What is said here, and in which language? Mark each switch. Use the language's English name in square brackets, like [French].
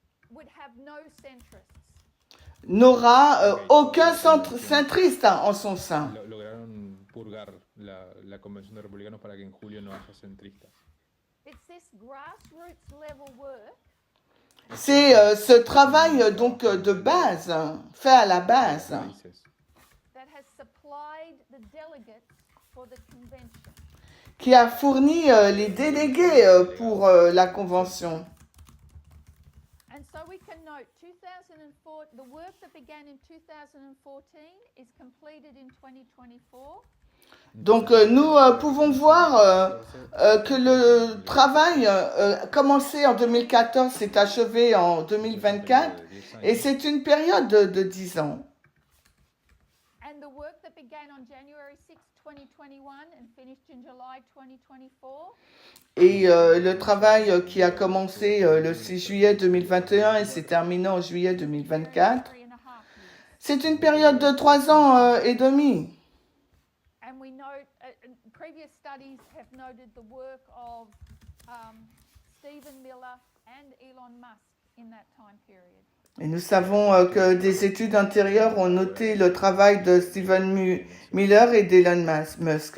[English] would have no centrists. [French] n'aura aucun centriste en son sein. [Spanish] Lograron purgar la convención de republicanos para que en julio no haya centristas. [English] It's this grassroots level work [French] C'est ce travail donc de base, fait à la base, [Spanish] Países. [English] that has supplied the delegates for the convention. [French] qui a fourni les délégués pour la convention. [English] And so we can note 2004, the work that began in 2014 is completed in 2024. [French] Donc nous pouvons voir que le travail commencé en 2014 s'est achevé en 2024 et c'est une période de 10 ans. [English] And the work that began on January 6, 2021 and finished in July 2024 [French] Et le travail qui a commencé le 6 juillet 2021 et s'est terminé en juillet 2024, [English] 3.5 years. [French] c'est une période de 3 ans et demi. [English] And we note, previous studies have noted the work of Stephen Miller and Elon Musk in that time period. [French] Et nous savons que des études antérieures ont noté le travail de Stephen Miller et d'Elon Musk